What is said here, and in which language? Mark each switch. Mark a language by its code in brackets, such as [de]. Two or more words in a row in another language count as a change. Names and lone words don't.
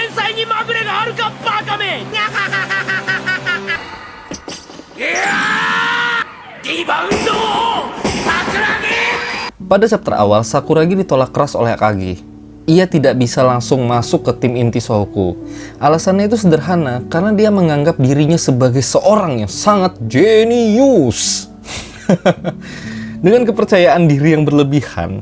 [ja] にまぐれがあるかバカめ。リバウンドSakuragi. [id] Pada chapter awal, Sakuragi ditolak keras oleh Akagi. Ia tidak bisa langsung masuk ke tim inti Shohoku. Alasannya itu sederhana, karena dia menganggap dirinya sebagai seorang yang sangat jenius. Dengan kepercayaan diri yang berlebihan.